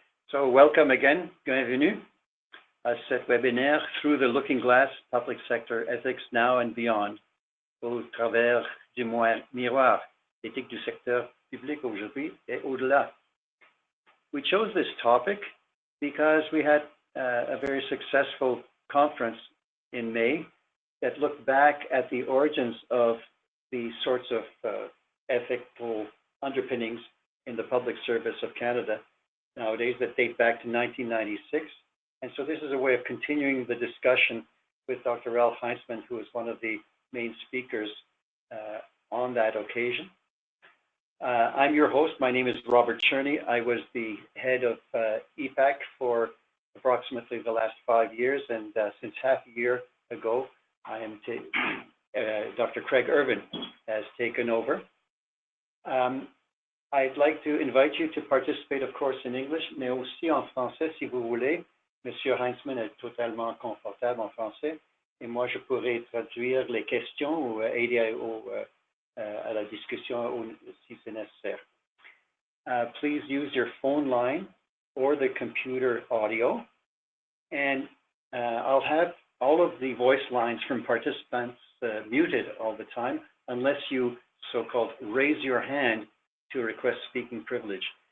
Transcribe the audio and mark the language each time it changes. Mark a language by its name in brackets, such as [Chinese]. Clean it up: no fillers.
[English] So welcome again, [French] bienvenue à cet webinaire Through the Looking Glass, Public Sector Ethics Now and Beyond, au travers du miroir, éthique du secteur public aujourd'hui et au-delà. [English] We chose this topic because we had a very successful conference in May that looked back at the origins of the sorts of ethical underpinnings in the public service of Canada nowadays that date back to 1996. And so this is a way of continuing the discussion with Dr. Ralph Heintzman, who is one of the main speakers on that occasion. I'm your host. My name is Robert Czerny. I was the head of epac for approximately the last 5 years. And since half a year ago, I am Dr. Craig Irvin has taken over. I'd like to invite you to participate, of course, in English, [French] mais aussi en français si vous voulez. Monsieur Heintzman est totalement confortable en français, et moi je pourrais traduire les questions ou aider à la discussion si c'est nécessaire. [English] Please use your phone line or the computer audio, and I'll have all of the voice lines from participants muted all the time, unless you so-called raise your hand to request speaking privilege.